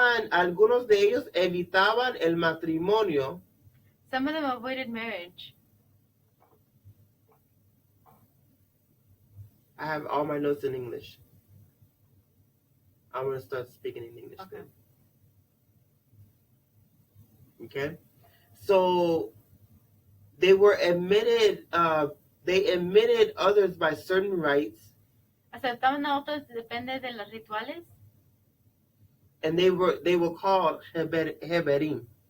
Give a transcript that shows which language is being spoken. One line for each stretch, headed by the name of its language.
Spanish: Algunos de ellos evitaban el matrimonio
English: Some of them avoided marriage. I have all my notes in English. I'm going to start speaking in English. Okay. Then. Okay? So they were admitted, they admitted others by certain rites,
Spanish: Aceptaban a otros depende de los rituales
English: and they were called Heberim.